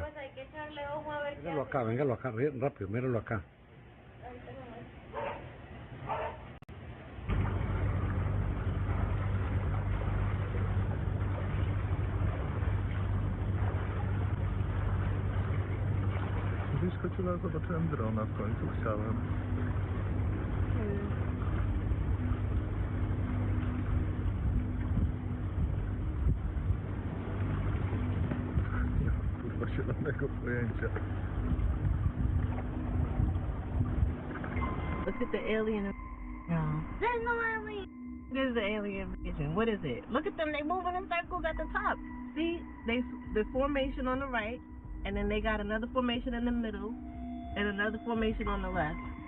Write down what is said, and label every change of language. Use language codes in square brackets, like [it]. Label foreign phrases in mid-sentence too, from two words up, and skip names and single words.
[es] Pues hay que echarle ojo a ver qué Míralo acá, véngalo acá, rápido, míralo acá. [pl] Wyskoczyła, zobaczyłem drona w końcu, chciałem. Kurwa, zielonego pojęcia. [en] Look at the alien. No. There's no alien. There's the alien vision. What is it? Look at them. They moving in circles at the top. See, the formation on the right, and then they got another formation in the middle, and another formation on the left.